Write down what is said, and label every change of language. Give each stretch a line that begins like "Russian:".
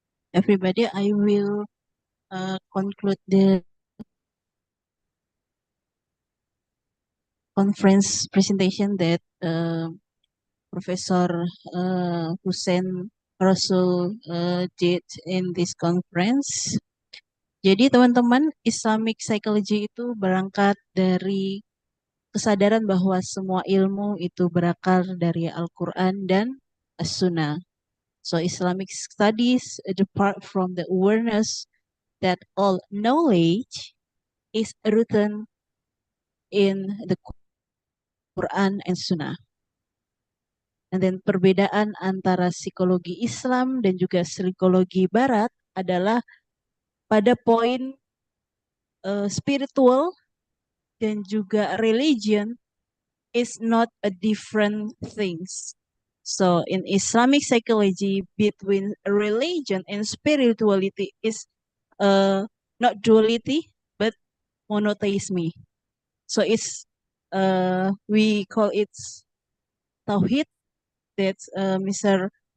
English: Everybody, I will conclude the conference presentation that Professor Hussein Rasul did in this conference.
Indonesian: Jadi teman-teman, Islamic Psychology itu berangkat dari kesadaran bahwa semua ilmu itu berakar dari Al-Quran dan As-Sunnah.
English: So Islamic studies depart from the awareness that all knowledge is written in the Quran and Sunnah. And then
Indonesian: perbedaan antara psikologi Islam dan juga psikologi Barat adalah pada poin spiritual dan juga
English: religion is not a different things. So in Islamic psychology, between religion and spirituality is not duality but monotheism. So it's we call it tauhid that Mr.